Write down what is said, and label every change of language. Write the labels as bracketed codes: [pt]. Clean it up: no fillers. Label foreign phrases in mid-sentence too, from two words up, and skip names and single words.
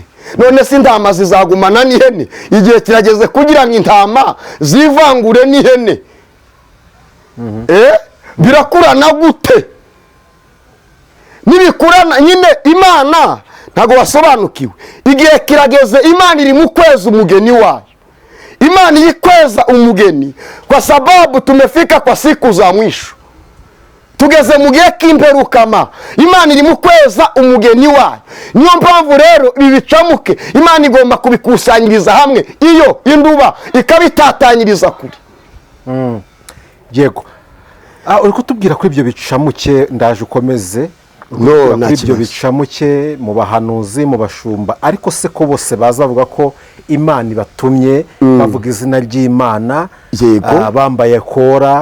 [rw] None se intama zizagumana n'ihene? Igihe kirageze kugira ngo intama zivangure n'ihene. Birakurana gute? Nibikurana nyine Imana ntago wasobanukiwe. Igihe kirageze Imana iri mu kweza umugeni wayo. Imana iri kweza umugeni [sw] kwa sababu tumefika kwa siku za mwisho. [rw] Tugeze mu gihe k'imperukama, Imana iri mu kweza umugeni wayo. Niyo mpamvu rero ibi bicamuke Imana igomba kubikusanyiriza hamwe, iyo induba ikabitatanyiriza kure. Yego, uri kutubwira ko ibyo bicamuke, ndaje ukomeze kuri ibyo bicamuke mu bahanuzi, mu bashumba, ariko se ko bose baza bavuga ko Imana ibatumye bavuga izina ry'Imana, bambaye kora,